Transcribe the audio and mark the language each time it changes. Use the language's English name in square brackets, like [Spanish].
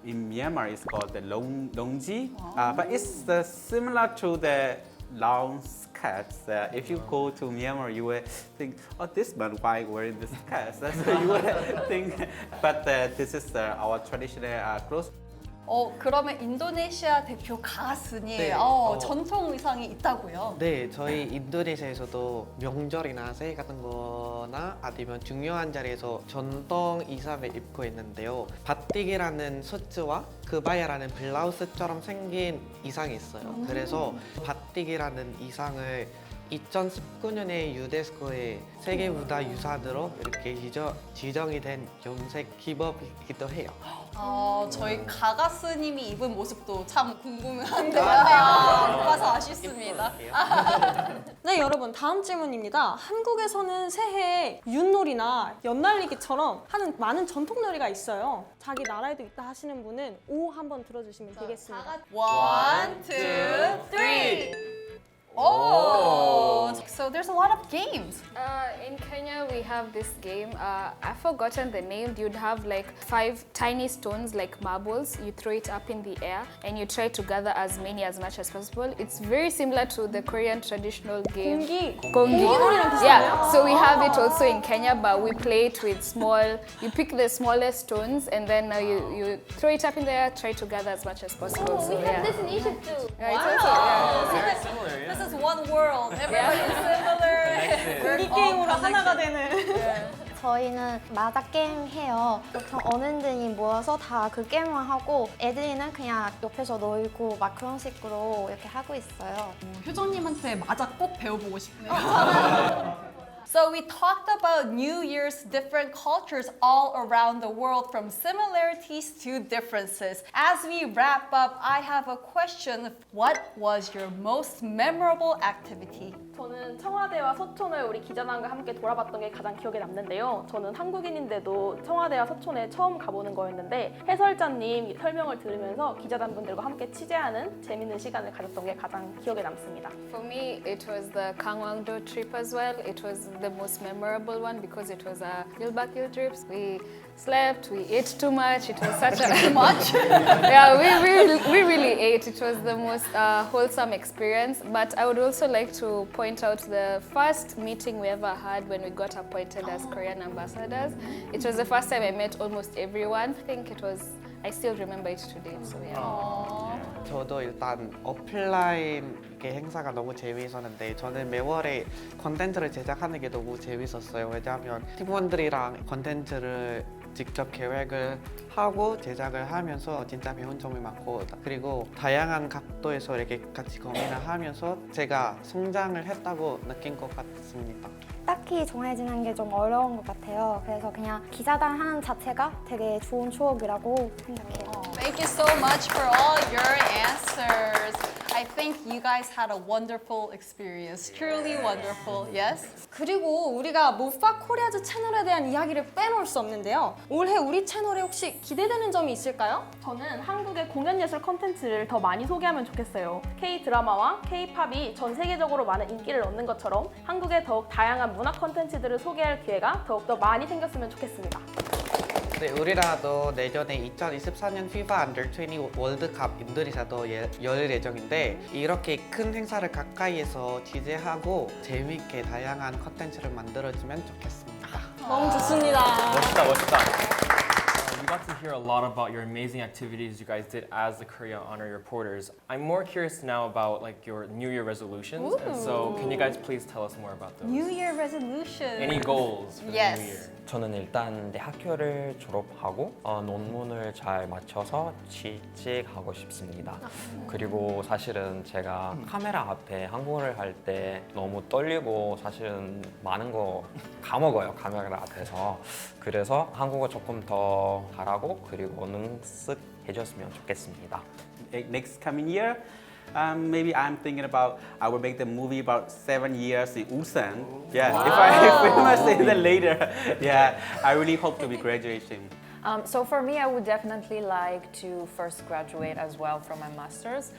[English] In Myanmar, it's called the longji, but it's similar to the long skirts. If you go to Myanmar, you will think, oh, this man, why wearing this skirts? That's what you will think. But this is our traditional clothes. [Korean] 그러면 인도네시아 대표 가가스니 네. 전통 의상이 있다고요? 네, 저희 인도네시아에서도 명절이나 새해 같은 거나 아니면 중요한 자리에서 전통 의상을 입고 있는데요. 바띠기라는 셔츠와 그바야라는 블라우스처럼 생긴 의상이 있어요. 그래서 바띠기라는 의상을 2019년에 유네스코의 세계 문화 유산으로 이렇게 지정이 된 염색 기법이기도 해요. 저희 가가스님이 입은 모습도 참 궁금한데요. 봐서 아쉽습니다. 네, 여러분 다음 질문입니다. 한국에서는 새해에 윷놀이나 연날리기처럼 하는 많은 전통놀이가 있어요. 자기 나라에도 있다 하시는 분은 오 한번 들어주시면 되겠습니다. 1, 2, 3. [English] Oh, so there's a lot of games. In Kenya, we have this game. I've forgotten the name. You'd have like 5 tiny stones, like marbles. You throw it up in the air, and you try to gather as much as possible. It's very similar to the Korean traditional game. 공기. Yeah. So we have it also in Kenya, but we play it with small. You pick the smallest stones, and then you throw it up in the air. Try to gather as much as possible. So, We have this in Egypt too. Yeah, it's also, Very similar, yeah. This is one world. Everybody's similar. [Korean] 공기 게임으로 하나가 되는. 저희는 마다 게임 해요. 보통 어른들이 모여서 다 그 게임을 하고 애들이는 그냥 옆에서 놀고 막 그런 식으로 이렇게 하고 있어요. 효정님한테 맞아 꼭 배워보고 싶네요. [English] So we talked about New Year's different cultures all around the world, from similarities to differences. As we wrap up, I have a question. What was your most memorable activity? [Korean] 저는 청와대와 서촌을 우리 기자단과 함께 돌아봤던 게 가장 기억에 남는데요. 저는 한국인인데도 청와대와 서촌에 처음 가보는 거였는데 해설자님 설명을 들으면서 기자단분들과 함께 취재하는 재밌는 시간을 가졌던 게 가장 기억에 남습니다. [English] For me, it was the Gangwon-do trip as well. It was the most memorable one because it was a Gilbert trip. We slept, we ate too much. It was such a Too much? Yeah, we really ate. It was the most wholesome experience. But I would also like to point out the first meeting we ever had when we got appointed as Korean ambassadors. It was the first time I met almost everyone. I think it was. I still remember it today. So yeah. [Korean] 저도 일단 오프라인 행사가 너무 재미있었는데 저는 매월에 컨텐츠를 제작하는 게 너무 재밌었어요. 왜냐하면 팀원들이랑 컨텐츠를 직접 계획을 하고 제작을 하면서 진짜 배운 점이 많고 그리고 다양한 각도에서 이렇게 같이 고민을 하면서 제가 성장을 했다고 느낀 것 같습니다. 딱히 정해지는 게 좀 어려운 것 같아요. 그래서 그냥 기자단 하는 자체가 되게 좋은 추억이라고 생각해요. Thank you so much for all your answers. I think you guys had a wonderful experience. Truly wonderful, yes? 그리고 우리가 모파 코리아즈 채널에 대한 이야기를 빼놓을 수 없는데요. 올해 우리 채널에 혹시 기대되는 점이 있을까요? 저는 한국의 공연예술 콘텐츠를 더 많이 소개하면 좋겠어요. K-드라마와 K-팝이 전 세계적으로 많은 인기를 얻는 것처럼 한국의 더욱 다양한 문화 콘텐츠들을 소개할 기회가 더욱더 많이 생겼으면 좋겠습니다. 네, 우리나라도 내년에 2024년 FIFA Under-20 월드컵 인도네시아도 열 예정인데 이렇게 큰 행사를 가까이에서 취재하고 재미있게 다양한 컨텐츠를 만들어주면 좋겠습니다. 너무 좋습니다. 멋있다, 멋있다. [English] We got to hear a lot about your amazing activities you guys did as the Korea Honorary Reporters. I'm more curious now about like your New Year resolutions. And so can you guys please tell us more about those? New Year resolution. Any goals for Yes. the New Year? [Korean] 저는 일단 이제 학교를 졸업하고 논문을 잘 맞춰서 취직하고 싶습니다. 그리고 사실은 제가 카메라 앞에 한국어를 할 때 너무 떨리고 사실은 많은 거 까먹어요, 카메라 앞에서. 그래서 한국어 조금 더 잘하고 그리고 능숙해졌으면 좋겠습니다. [English] Next coming year, maybe I'm thinking about I will make the movie about 7 years in Ulsan. Yeah, if I famous in the later. Yeah, I really hope to be graduating. So for me, I would definitely like to first graduate as well from my master's.